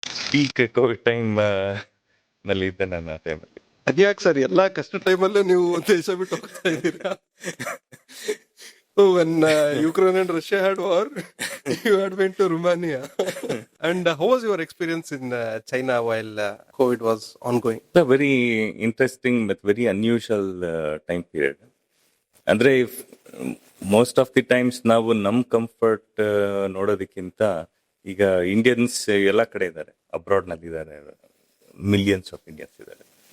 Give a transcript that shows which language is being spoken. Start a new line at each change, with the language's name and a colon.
Kannada: Peak Covid time ನಲ್ಲಿ ಇದ್ದೆ ನಾನು ಆ ಟೈಮಲ್ಲಿ. ಅದ್ಯಾಕೆ ಸರ್ ಎಲ್ಲಾ ಕಷ್ಟ ಟೈಮಲ್ಲೂ ನೀವು ದೇಶ ಬಿಟ್ಟು ಹೋಗ್ತಾ ಇದ್ದೀರಾ?
English: When Ukraine and Russia had war, you had went to Romania. And how was your experience in China while COVID was ongoing? Very interesting but very unusual time period.
Kannada: ಅಂದ್ರೆ
English: most of the times
Kannada: ನಾವು ನಮ್ comfort ನೋಡೋದಕ್ಕಿಂತ ಈಗ Indians ಎಲ್ಲ ಕಡೆ ಇದ್ದಾರೆ, abroad ನಲ್ಲಿ ಇದ್ದಾರೆ,
English: millions of Indians
Kannada: ಇದ್ದಾರೆ.